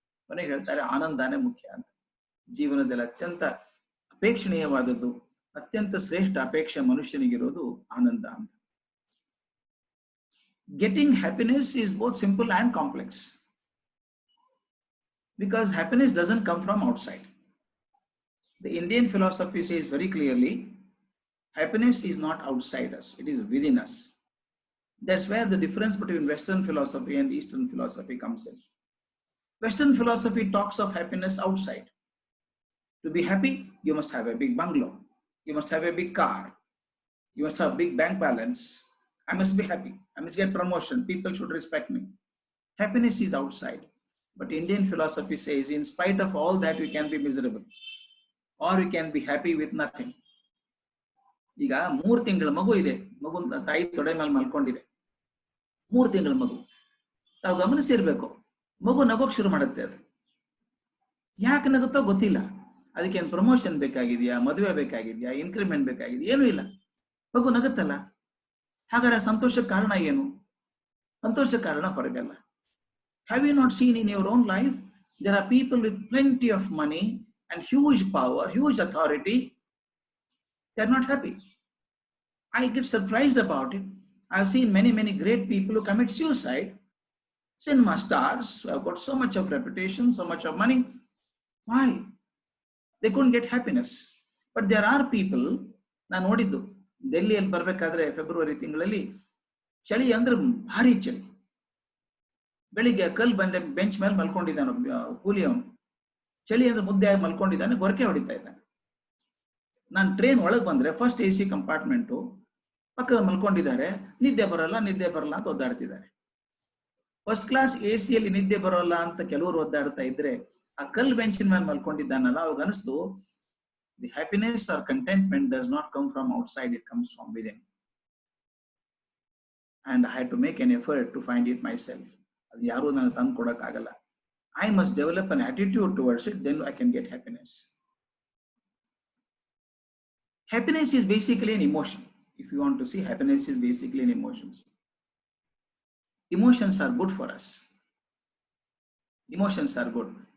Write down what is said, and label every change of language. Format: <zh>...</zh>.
<kn>ಕೊನೆಗೆ ಹೇಳ್ತಾರೆ ಆನಂದನೇ ಮುಖ್ಯ ಅಂತ. ಜೀವನದಲ್ಲಿ ಅತ್ಯಂತ ಅಪೇಕ್ಷಣೀಯವಾದದ್ದು ಅತ್ಯಂತ ಶ್ರೇಷ್ಠ ಅಪೇಕ್ಷೆ ಮನುಷ್ಯನಿಗಿರೋದು ಆನಂದ ಅಂತ. Getting happiness is both simple and complex,</kn> <en>because happiness doesn't come from outside. The Indian philosophy says very clearly, happiness is not outside us, it is within us. That's where the difference between Western philosophy and Eastern philosophy comes in. Western philosophy talks of happiness outside. To be happy, you must have a big bungalow, you must have a big car, you must have big bank balance. I must be happy, I must get promotion, people should respect me. Happiness is outside. But Indian philosophy says, in spite of all that, we can be miserable, or we can be happy with nothing.</en> <kn>ಈಗ 3 ತಿಂಗಳ ಮಗು ಇದೆ, ಮಗು ತಾಯಿ ತೊಡೆ ಮೇಲೆ ಮಲ್ಕೊಂಡಿದೆ. 3 ತಿಂಗಳ ಮಗು, ತಾವು ಗಮನಿಸಿರ್ಬೇಕು, ಮಗು ನಗೋಕ್ ಶುರು ಮಾಡುತ್ತೆ. ಅದು ಯಾಕೆ ನಗುತ್ತೋ ಗೊತ್ತಿಲ್ಲ. ಅದಕ್ಕೇನು ಪ್ರಮೋಷನ್ ಬೇಕಾಗಿದೆಯಾ, ಮದುವೆ ಬೇಕಾಗಿದೆಯಾ, ಇನ್ಕ್ರಿಮೆಂಟ್ ಬೇಕಾಗಿದೆಯಾ, ಏನೂ ಇಲ್ಲ, ಮಗು ನಗುತ್ತಲ್ಲ. ಹಾಗಾದ್ರೆ ಸಂತೋಷಕ್ಕೆ ಕಾರಣ ಏನು? ಸಂತೋಷಕ್ಕೆ ಕಾರಣ ಹೊರಗಲ್ಲ.</kn> <en>Have you not seen in your own life, there are people with plenty of money and huge power, huge authority, they are not happy. I get surprised about it. I've seen many great people who commit suicide. Cinema stars who have got so much of reputation, so much of money. Why? They couldn't get happiness. But there are people,</en> <kn>ನಾನು ನೋಡಿದ್ದು, ಡೆಲ್ಲಿಯಲ್ಲಿ ಬರಬೇಕಾದ್ರೆ February ತಿಂಗಳಲ್ಲಿ ಚಳಿ ಅಂದ್ರೆ ಭಾರಿ ಚಳಿ. ಬೆಳಿಗ್ಗೆ ಕಲ್ ಬೆಂಚ್ ಮೇಲೆ ಮಲ್ಕೊಂಡಿದ್ದಾನೆ ಕೂಲಿಯವನು. ಚಳಿ ಅಂದ್ರೆ ಮುದ್ದೆ ಆಗಿ ಮಲ್ಕೊಂಡಿದ್ದಾನೆ, ಗೊರಕೆ ಹೊಡಿತಾ ಇದ್ದಾನೆ. ನಾನು ಟ್ರೈನ್ ಒಳಗೆ ಬಂದ್ರೆ ಫಸ್ಟ್ AC ಕಂಪಾರ್ಟ್ಮೆಂಟು, ಪಕ್ಕದಲ್ಲಿ ಮಲ್ಕೊಂಡಿದ್ದಾರೆ, ನಿದ್ದೆ ಬರಲ್ಲ ಅಂತ ಒದ್ದಾಡ್ತಿದ್ದಾರೆ. ಫಸ್ಟ್ ಕ್ಲಾಸ್ AC ನಿದ್ದೆ ಬರೋಲ್ಲ ಅಂತ ಕೆಲವರು ಒದ್ದಾಡ್ತಾ ಇದ್ರೆ, ಆ ಕಲ್ ಬೆಂಚಿನ ಮೇಲೆ ಮಲ್ಕೊಂಡಿದ್ದಾನಲ್ಲ, ಅವಾಗ ಅನಿಸ್ತು,</kn> <en>The happiness or contentment does not come from outside, it comes from within. And I had to make an effort to find it myself.</en> <kn>ಅದು ಯಾರು ನನಗೆ ತಂದು ಕೊಡಕ್ಕಾಗಲ್ಲ.</kn> <en>I must develop an attitude towards it, then I can get happiness. Happiness is basically an emotion. If you want to see, happiness is basically an emotions. Emotions are good for us. Emotions are good.</en>